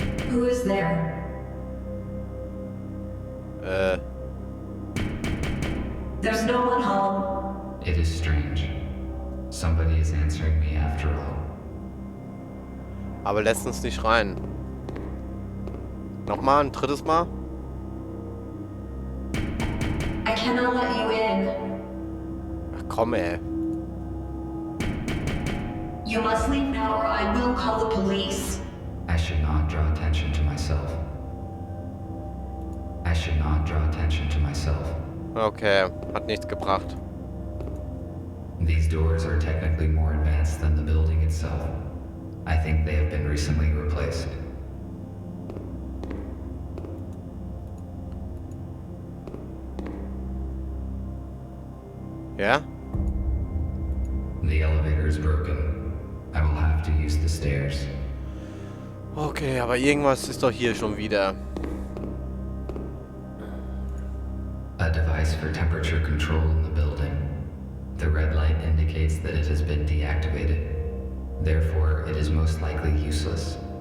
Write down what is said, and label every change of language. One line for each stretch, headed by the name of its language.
English: Who is there? There's no one home. It is strange. Somebody is answering me after all.
German: Aber lässt uns nicht rein. Nochmal, ein drittes Mal.
English: I cannot let you in.
German: Ach komm, ey.
English: You must leave now or I will call the police. I should not draw attention to myself. I should not draw attention to myself.
German: Okay, hat nichts gebracht.
English: These doors are technically more advanced than the building itself. I think they have been recently replaced.
German: Ja?
English: The elevator is broken. I will have to use the stairs.
German: Okay, aber irgendwas ist doch hier schon wieder.
English: A device for temperature control in the building. The red light indicates that it has been deactivated. Therefore, it is most likely useless.